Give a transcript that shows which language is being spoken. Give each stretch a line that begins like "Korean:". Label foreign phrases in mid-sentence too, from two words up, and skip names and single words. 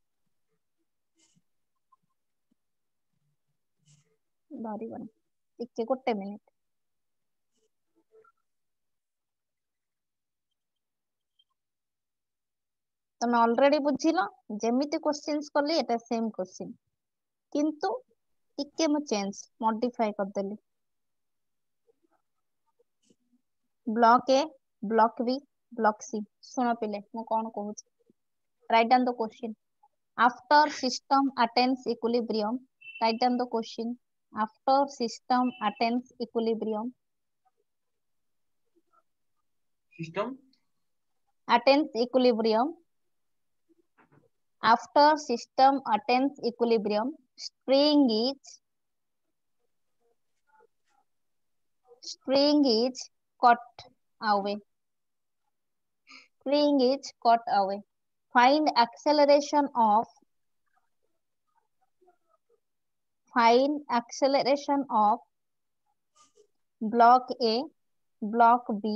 Odia: ଧରିବନି ଟିକେ ଗୋଟେ ମିନିଟ ତମେ ଅଲରେଡି ବୁଝିଲ ଯେମିତି କ୍ୱେଶ୍ଚିନ୍ସ କଲି ଏଟା
English: same question
Odia: କିନ୍ତୁ ଟିକେ ମୁଁ
English: change modify
Odia: କରିଦେଲି
English: block A block B block C
Odia: ଶୁଣ ପିଲେ ମୁଁ କଣ କହୁଛି
English: write down the question after system attains equilibrium write down the question after system attains equilibrium System attains equilibrium after system attains equilibrium string is cut away string is cut away find acceleration of block A block B